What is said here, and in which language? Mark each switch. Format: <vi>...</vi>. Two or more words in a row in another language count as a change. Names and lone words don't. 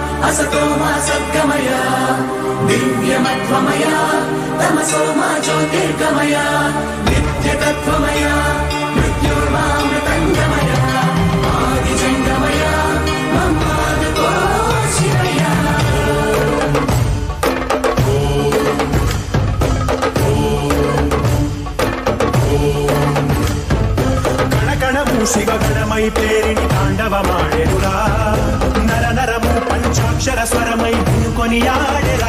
<sa>असतो मा सद्गमय दिव्यमत्वमय तमसो मा ज्योतिर्गमय नित्यतत्त्वमय मृत्युर्मामृतङ्गमय आदिजङ्गमय ममादतो शिवय</sa> <te>కణకణము శివగణమై పేరిని తాండవమాడెనురా నర నరము పంచాక్షర స్వరమై కొని ఆడెరా</te>